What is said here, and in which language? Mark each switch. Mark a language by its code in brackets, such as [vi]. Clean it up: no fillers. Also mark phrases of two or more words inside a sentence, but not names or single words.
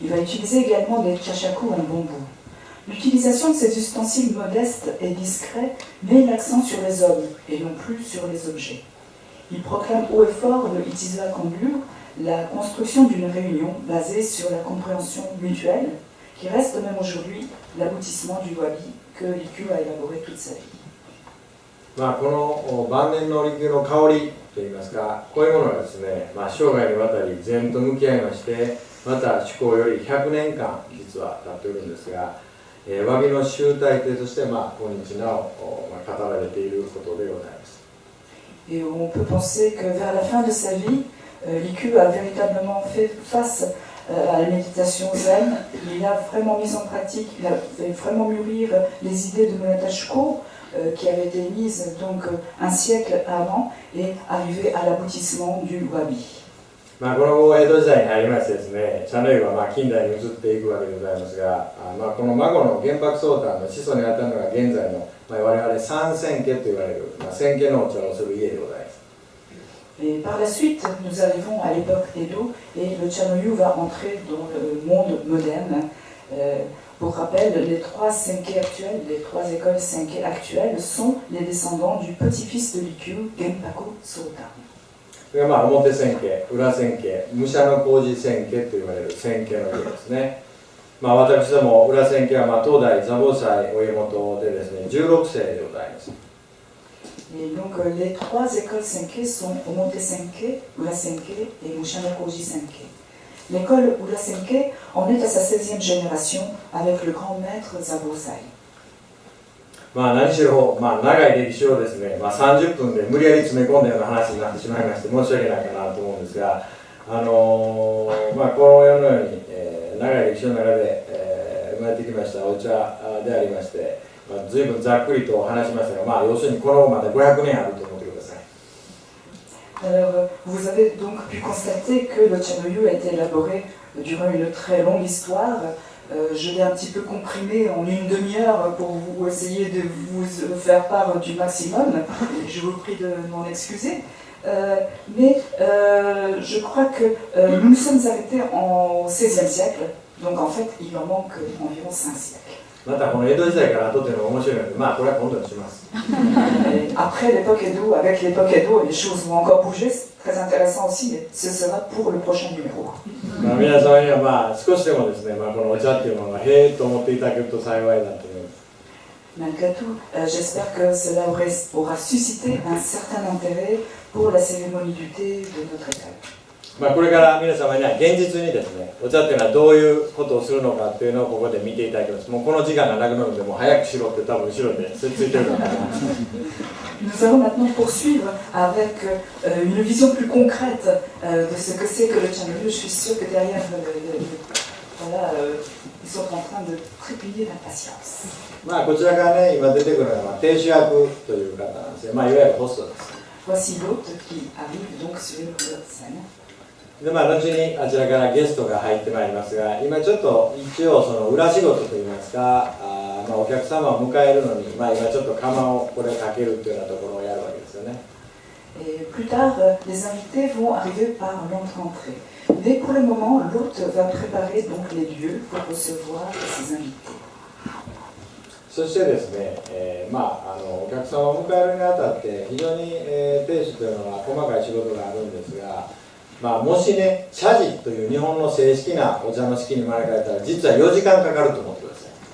[fr] Il va utiliser également des chashaku en bambou. L'utilisation de ces ustensiles modestes et discrets met l'accent sur les hommes et non plus sur les objets. Il proclame haut et fort le Itizwa Kanglu, la construction d'une réunion basée sur la compréhension mutuelle, qui reste même aujourd'hui l'aboutissement du wabi que Likyu a élaboré toute sa vie. [ja] この晩年の利休の香りといいますか、こういうものがですね、生涯にわたり禅と向き合いまして、また思考より100年間実は経っているんですが、和議の集大成として、今日なお語られていることでございます。 [fr] Et on peut penser que vers la fin de sa vie, Likyu a véritablement fait face à la méditation zen. Il a vraiment mis en pratique, il a fait vraiment mûrir les idées de Monata Shuko, qui avaient été mises donc un siècle avant et arrivé à l'aboutissement du wabi. [ja] この後江戸時代に入りましてですね、茶の湯は近代に移っていくわけでございますが、この孫の玄白宗丹の始祖にあたるのが現在の、我々三千家と言われる、千家のお茶をする家でございます。 [fr] Et par la suite, nous arrivons à l'époque Edo et le Chanoyu va entrer dans le monde moderne. Pour rappel, les trois senke actuels, les trois écoles senke actuelles sont les descendants du petit-fils de Likyu, Genpaku Sotan. [ja] それが表千家、裏千家、武者の工事千家と言われる千家の家ですね。私ども裏千家は東大座菩薩お家元でですね、16世でございます。 [fr] Et donc les trois écoles senke sont Omote Senke, Ura Senke et Mushanokoji Senke. L'école Ura Senke en est à sa 16e génération avec le grand maître Zabosai. [ja] 何しろ、長い歴史をですね、30分で無理やり詰め込んだような話になってしまいまして申し訳ないかなと思うんですが、この世のように、長い歴史の中で、生まれてきましたお茶でありまして、随分ざっくりと話しましたが、要するにこの後まで500年あると思ってください。 [fr] Alors, vous avez donc pu constater que le Chanoyu a été élaboré durant une très longue histoire. Je l'ai un petit peu comprimé en une demi-heure pour vous essayer de vous faire part du maximum. Je vous prie de m'en excuser. Mais je crois que nous nous sommes arrêtés au XVIe siècle. Donc en fait, il en manque environ 5 siècles. [ja] またこの江戸時代から撮ってるのが面白いので、これは今度にします。 [fr] Après l'époque Edo, avec l'époque Edo, les choses vont encore bouger. C'est très intéressant aussi, mais ce sera pour le prochain numéro. [ja] 皆様には少しでもですね、このお茶っていうものがへえと思っていただけると幸いだと思います。 [fr] Malgré tout, j'espère que cela aura suscité un certain intérêt pour la cérémonie du thé de notre école. [ja] これから皆様には現実にですね、お茶っていうのはどういうことをするのかっていうのをここで見ていただきます。もうこの時間がなくなるので、もう早くしろって多分後ろでついてるのかな。 [fr] Nous allons maintenant poursuivre avec une vision plus concrète de ce que c'est que le Chanoyu. Je suis sûre que derrière, voilà, ils sont en train de trépigner d'impatience. [ja] こちらからね、今出てくるのは亭主役という方なんですよ。いわゆるホストです。 [fr] Voici l'hôte qui arrive donc sur la scène. [ja] で後にあちらからゲストが入ってまいりますが、今ちょっと一応その裏仕事といいますか、お客様を迎えるのに、今ちょっと釜をこれかけるというようなところをやるわけですよね。 [fr] Et plus tard, les invités vont arriver par l'entrée. Mais pour le moment, l'hôte va préparer donc les lieux pour recevoir ses invités. [ja] そしてですね、お客様を迎えるにあたって非常に、亭主というのは細かい仕事があるんですが、もしね、茶事という日本の正式なお茶の式に招かれたら実は4時間かかると思ってください。